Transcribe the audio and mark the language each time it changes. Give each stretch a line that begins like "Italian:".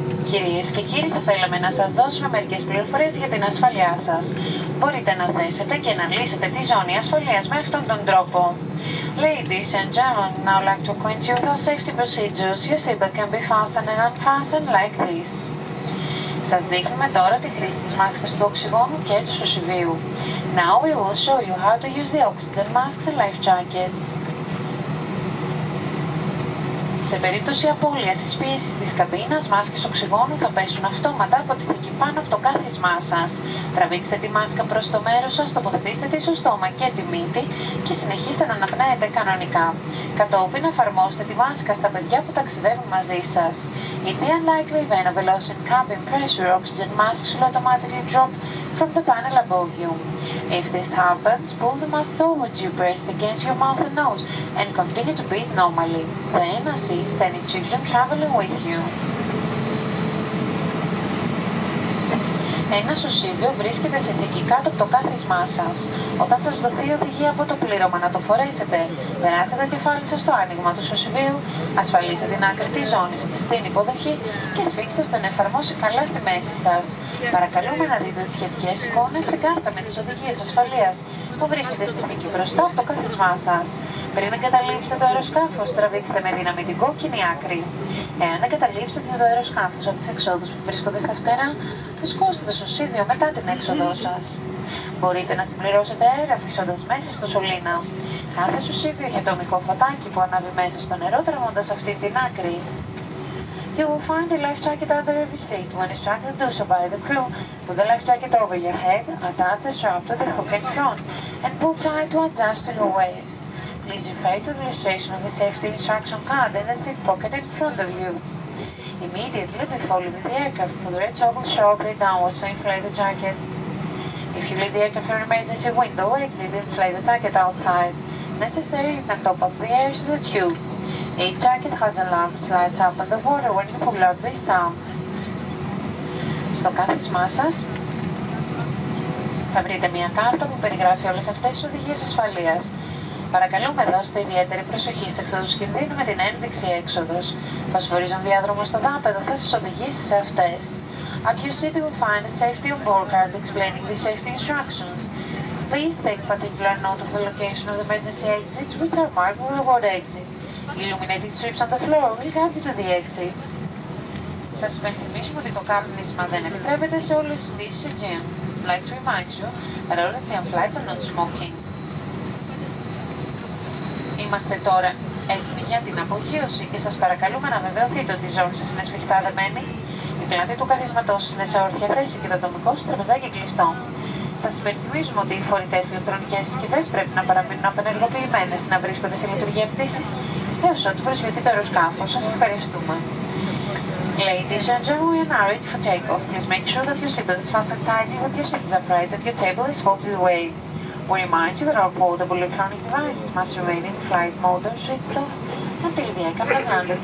Greek: Κυρίες και κύριοι, θα θέλαμε να σας δώσουμε μερικές πληροφορίες για την ασφαλειά σας. Μπορείτε να θέσετε και να λύσετε τη ζώνη ασφαλείας με αυτόν τον τρόπο.
English: Ladies and gentlemen, now I'd like to acquaint you with our safety procedures. Your seatbelt can be fastened and unfastened like this.
Greek: Σας δείχνουμε τώρα τη χρήση της μάσκας του οξυγόνου και του σωσιβίου.
English: Now we will show you how to use the oxygen masks and life jackets.
Greek: Σε περίπτωση απώλειας της πίεσης της καμπίνας, μάσκες οξυγόνου θα πέσουν αυτόματα από τη θήκη πάνω από το κάθισμά σας. Τραβήξτε τη μάσκα προς το μέρος σας, τοποθετήστε τη στο στόμα και τη μύτη και συνεχίστε να αναπνέετε κανονικά. Κατόπιν εφαρμόστε τη μάσκα στα παιδιά που ταξιδεύουν μαζί σας.
English: In the unlikely event of a loss in cabin pressure, oxygen masks will automatically drop from the panel above you. If this happens, pull the mask towards you, pressed against your mouth and nose, and continue to breathe normally. Then assist any children traveling with you.
Greek: Ένα σωσίβιο βρίσκεται σε θήκη κάτω από το κάθισμά σας. Όταν σας δοθεί η οδηγία από το πλήρωμα να το φορέσετε, περάστε το κεφάλι σας στο άνοιγμα του σωσιβίου, ασφαλίστε την άκρη της ζώνης στην υποδοχή και σφίξτε ώστε να εφαρμόσει καλά στη μέση σας. Παρακαλούμε να δείτε τις σχετικές εικόνες στην κάρτα με τις οδηγίες ασφαλείας που βρίσκεται στη θήκη μπροστά από το κάθισμά σας. Πριν εγκαταλείψετε το αεροσκάφος, τραβήξτε με δύναμη την κόκκινη άκρη. Εάν εγκαταλείψετε το αεροσκάφος από τις εξόδους που βρίσκονται στα φτερά, φουσκώστε το σωσίβιο μετά την έξοδό σας. Μπορείτε να συμπληρώσετε αέρα αφήσοντας μέσα στο σωλήνα. Κάθε σωσίβιο έχει ατομικό φωτάκι που ανάβει μέσα στο νερό, τραβώντας αυτή την άκρη.
English: You will find the life jacket under every seat. When instructed to do so by the crew, put the life jacket over your head, attach the strap to the hook in front, and pull tight to adjust to your waist. Please refer to the illustration of the safety instruction card in the seat pocket in front of you. Immediately before leaving the aircraft, put the red toggle sharply downwards to inflate the jacket. If you leave the aircraft for an emergency window exit, inflate the jacket outside. Necessary, you can top up the air to the tube. Each jacket has a lamp which lights up in the water when you pull out the stamp.
Greek: Στο κάθισμά σας θα βρείτε μια κάρτα που περιγράφει όλες αυτές τις οδηγίες ασφαλείας. Παρακαλούμε δώστε ιδιαίτερη προσοχή σε εξόδους κινδύνου με την ένδειξη έξοδος. Φωσφορίζον διάδρομο στο δάπεδο θα σας οδηγήσει σε αυτές.
English: At your seat you will find a safety on board card explaining the safety instructions. Please take particular note of the location of the emergency exits which are marked with the word exit. Illuminated strips on the floor will guide you to the exits.
Greek: Σας υπενθυμίζουμε ότι το κάπνισμα δεν επιτρέπεται σε όλες τις πτήσεις Aegean.
English: I'd like to remind you that all Aegean flights are not smoking.
Greek: Είμαστε τώρα έτοιμοι για την απογείωση και σας παρακαλούμε να βεβαιωθείτε ότι η ζώνη σας είναι σφιχτά δεμένη, η πλάτη του καθίσματός σας είναι σε όρθια θέση και το ατομικό σας τραπεζάκι κλειστό. Σας υπενθυμίζουμε ότι οι φορητές ηλεκτρονικές συσκευές πρέπει να παραμείνουν απενεργοποιημένες, να βρίσκονται σε λειτουργία πτήσης έως ότου προσγειωθεί το αεροσκάφος. Σας ευχαριστούμε.
English: Ladies and gentlemen, we are now ready for takeoff. Please make sure that your seatbelt is fastened tightly, that your seat is upright, that your table is folded away. We remind you that all portable electronic devices must remain in flight mode or switched off until the aircraft has landed.